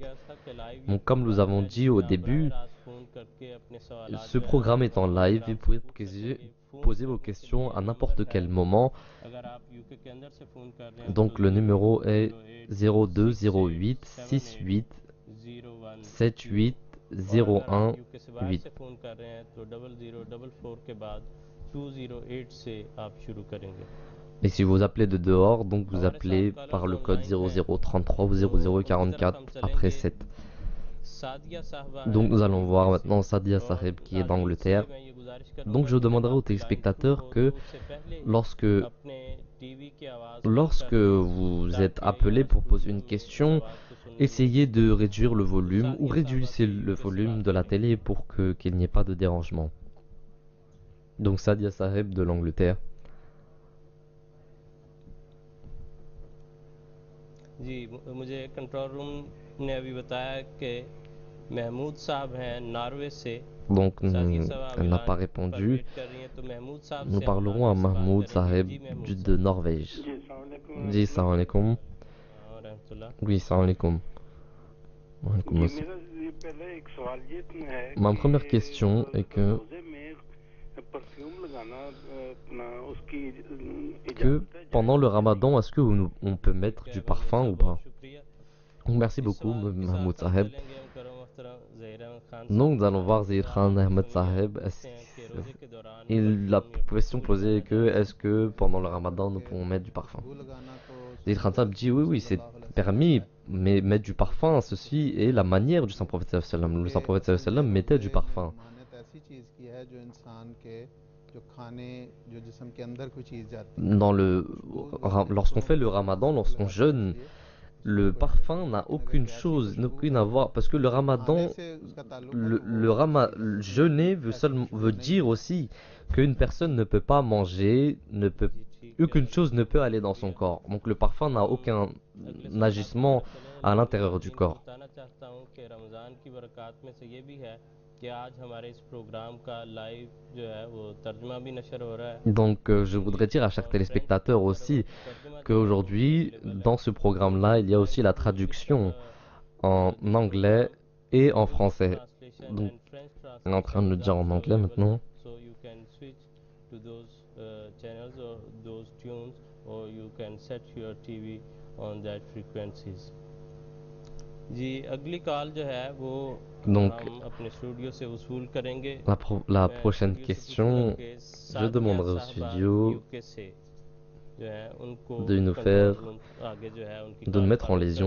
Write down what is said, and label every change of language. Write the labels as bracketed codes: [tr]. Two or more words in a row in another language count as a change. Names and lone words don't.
[fr] Donc, comme nous avons dit au début, ce programme est en live et vous pouvez poser vos questions à n'importe quel moment. Donc, le numéro est 02 08 68 78 [ur] اور اگر آپ [fr] 01 [ur] یو کے سے باہر [fr] 8. [ur] سے فون کر رہے ہیں تو 0044 کے بعد 208 سے آپ شروع کریں گے. [fr] Et si vous appelez de dehors, donc vous [ur] ہمارے ساتھ [fr] appelez [ur] कॉलर्स [fr] par le code [ur] آن لائن ہیں [fr] 0033 ou [ur] تو ان کی طرف [fr] 0044 [ur] हम [fr] après [ur] चलेंगे। [fr] 7. [ur] सादिया साहबा [fr] Donc [ur] हैं [fr] nous allons voir [ur] یو کے سے [fr] maintenant Sadia [ur] और [fr] Saheb qui est [ur] ناظرین سے [fr] d'Angleterre. [ur] میں یہ گزارش [fr] Donc [ur] करूंगा [fr] je [ur] کہ جب [fr] demanderai aux [ur] آپ کی لائن شروع [fr] téléspectateurs [ur] हो [fr] que [ur] تو اس سے پہلے [fr] lorsque, [ur] اپنے ٹی وی کی آواز کم [fr] lorsque [ur] کر دیں [fr] vous êtes [ur] ताकि [fr] appelé [ur] यहाँ [fr] pour poser [ur] स्टूडियो [fr] une [ur] میں میری [fr] question, [ur] آواز کو سننے میں [fr] essayez [ur] मुझे [fr] de réduire le volume ou [ur] सादिया साहबा [fr] réduisez [ur] से [fr] le [ur] یو کے سے [fr] volume [ur] बात [fr] de la [ur] करेंगे। [fr] télé pour qu'il n'y ait pas de dérangement. Donc Sadia Saheb de l'Angleterre. [ur] جی مجھے [en] control room [ur] نے ابھی بتایا کہ محمود صاحب ہیں ناروے سے. [fr] Donc [ur] सादिया साहब [fr] elle n'a [ur] ऐलान [fr] pas [ur] पर [fr] répondu. [ur] ویٹ کر رہی ہیں تو محمود صاحب [fr] Nous [ur] سے ہم [fr] parlerons à [ur] ناروے سے بات [fr] Mahmoud [ur] करेंगे। [fr] Saheb [ur] جی محمود [fr] de [ur] साहब। [fr] Norvège. [ar] जी السلام عليكم [ur] जी [ar] रहमतुल्लाह। سلام عليكم. और रहमतुल्लाह। Oui, سلام عليكم. وعليكم जी assalam. [ur] میرا یہ پہلے ایک سوال یہ ہے [fr] Ma [ur] कि [fr] première question est que [ur] روزے میں پرفیوم لگانا اپنا اس کی اجازت ہے [fr] pendant [ur] जायज़ [fr] le [ur] ہے یا نہیں? [fr] ramadan, est-ce on peut mettre [ur] ठीक [fr] du [ur] ہے محمود [fr] parfum ou [ur] साहब [fr] pas? [ur] بہت شکریہ. [fr] Donc merci [ur] इस [fr] beaucoup [ur] سوال کے [fr] Mahmoud [ur] ساتھ ہم [fr] Saheb. [ur] چلیں گے مکرم محترم ظہیر احمد خان [fr] Donc [ur] साहब [fr] nous [ur] के [fr] allons [ur] साथ। [fr] voir Zahir [ur] तो [fr] Khan [ur] आप [fr] Ahmed [ur] सुनिए [fr] Saheb. [ur] پوچھتے ہیں کہ روزے کے دوران [fr] La [ur] پرفیوم یا [fr] question [ur] खुशबू [fr] posée [ur] लगाना [fr] est que [ur] جائز ہے? [fr] est-ce que pendant le ramadan nous pouvons mettre du parfum? Zahir Khan Saheb dit oui, c'est permis, mais mettre du parfum, ceci est la manière du Saint-Prophète [ar] صلى الله عليه وسلم. [fr] Le Saint-Prophète [ar] صلى الله عليه وسلم [fr] mettait du parfum. Lorsqu'on fait le ramadan, lorsqu'on jeûne, le parfum n'a aucune chose, n'a aucune à voir, parce que le ramadan, jeûner veut dire aussi qu'une personne ne peut pas manger, aucune chose ne peut aller dans son corps. Donc le parfum n'a aucun agissement à l'intérieur du corps. [ur] بتانا چاہتا ہوں کہ رمضان کی برکات میں سے یہ بھی ہے کہ آج ہمارے اس پروگرام کا لائیو جو ہے وہ ترجمہ بھی نشر ہو رہا ہے. [fr] Donc je voudrais dire à chaque téléspectateur aussi qu'aujourd'hui, dans ce programme-là, il y a aussi la traduction en anglais et en français. Donc on est en train de le dire en anglais maintenant. [en] So you can switch to those channels or those tunes or you can set your TV on that frequencies. [ur] جی اگلی کال جو ہے وہ [fr] Donc, [ur] ہم اپنے اسٹوڈیو سے وصول کریں گے. [fr] La [ur] मैं [fr] prochaine [ur] اسٹوڈیو سے [fr] question, [ur] پوچھوں گا کہ [fr] je [ur] सादिया [fr] demanderai au [ur] साहबा [fr] studio [ur] یو کے سے جو ہے ان کو [fr] de nous [ur] कंट्रोल [fr] faire, [ur] روم آگے جو ہے ان کی [fr] de [ur] कॉल [fr] nous mettre en [ur] फॉरवर्ड [fr] liaison